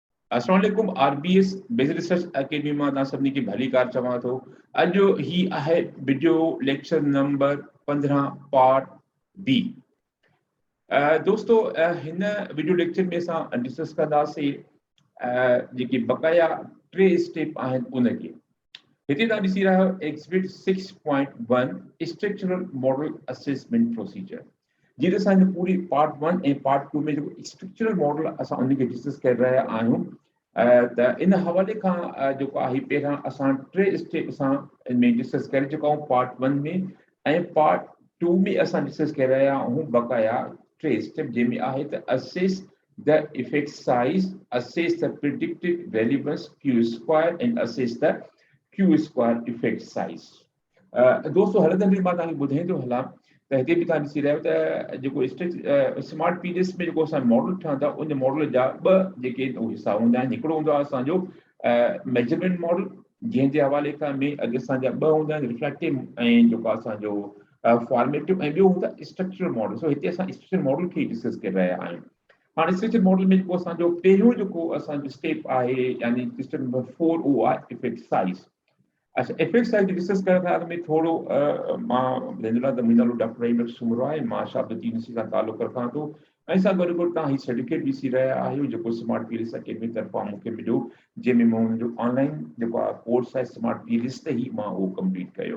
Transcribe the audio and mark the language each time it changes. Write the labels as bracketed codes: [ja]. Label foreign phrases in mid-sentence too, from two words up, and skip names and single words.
[sd] अस्सलाम वालेकुम आरबीएस बेसिक रिसर्च एकेडमी में तव्हां सभिनी खे भली कार चवां थो। अॼु ही आहे [en] video lecture number 15 part B. [sd] दोस्तों हिन [en] video lecture [sd] में असां डिस्कस कंदासीं जेके बक़ाया टे स्टेप आहिनि उनखे। हिते तव्हां ॾिसी रहिया आहियो [en] exhibit 6.1 structural model assessment procedure. [sd] जी असां पूरी पार्ट 1 ऐं पार्ट 2 में जेको [en] structural model [sd] असां उनखे डिस्कस कर रहिया आहियूं। त इन हवाले खां जेको आहे पहिरां असां टे स्टेप असां इन में डिस्कस करे चुका आहियूं पार्ट 1 में, ऐं पार्ट 2 में असां डिस्कस करे रहिया आहियूं बक़ाया टे स्टेप जंहिंमें आहे त [en] assess the effect size, assess the predicted relevance Q square and assess the Q square effect size. [sd] दोस्तों हलंदे हलंदे मां तव्हांखे ॿुधाईंदो थो हलां त हिते बि तव्हां ॾिसी रहियो त जेको स्मार्ट पीडीएस में जेको असां मॉडल ठहंदा उन मॉडल जा ॿ जेके हिसा हूंदा आहिनि। हिकिड़ो हूंदो आहे असांजो [en] measurement model [sd] जंहिं जे हवाले खां में अॻे असांजा ॿ हूंदा आहिनि रिफ्लेक्टिव ऐं जेको असांजो फॉर्मेटिव, ऐं ॿियो हूंदो आहे [en] structural model. [sd] सो हिते असां [en] structural model [sd] खे डिस्कस करे रहिया आहियूं। हाणे [en] structural model [sd] में जेको असांजो पहिरियों जेको असांजो स्टेप आहे यानी [en] step number 4 [sd] उहो आहे [en] effect size. [sd] अच्छा, [en] effect size discuss [sd] करण खां अॻु में थोरो मां ॿुधाईंदो त मुंहिंजो नालो डॉक्टर रहीम सुमरो आहे। मां शाबती यूनिवर्सिटी सां तालुक़ रखां थो, ऐं सां गॾु गॾु तव्हां हीउ सर्टिफिकेट ॾिसी रहिया आहियो जेको स्मार्ट पीडीएस अकेडमी तरफ़ां मूंखे मिलियो, जंहिंमें मां हुनजो ऑनलाइन जेको आहे कोर्स आहे स्मार्ट पीडीएस ते ई मां उहो कंप्लीट कयो।